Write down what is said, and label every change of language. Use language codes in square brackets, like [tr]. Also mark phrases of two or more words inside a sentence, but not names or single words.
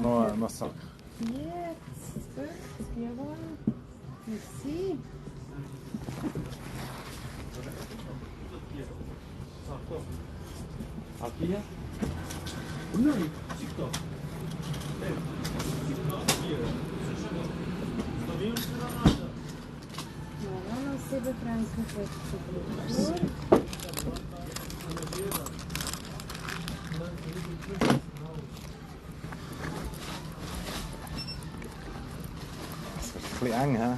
[de] No sak. Jetzt, 50, jawohl. Merci. [pt] Aqui é? Não, TikTok. [de] Ja, noch 7 Franken für die Kultur. Das wird ein bisschen eng, hä?